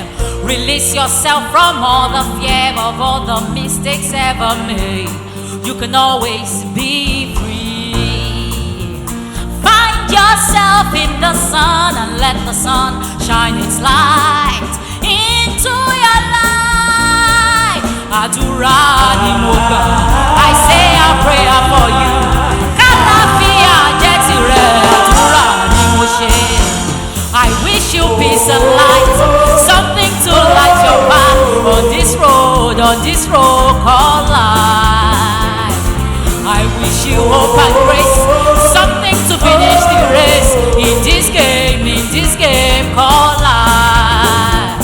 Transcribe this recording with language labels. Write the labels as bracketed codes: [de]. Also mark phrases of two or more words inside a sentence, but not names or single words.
[en] Release yourself from all the fear of all the mistakes ever made. You can always be free. Find yourself in the sun and let the sun shine its light into your life. [yo] Adura ni mo gbà, [en] I say a prayer for you. [yo] Kàlàfíà jẹ́ tirẹ̀, àdúrà ni mo ṣe. [en] I wish you peace and light, something to light your path on this road called life. I wish you hope and grace, something to finish the race in this game called life.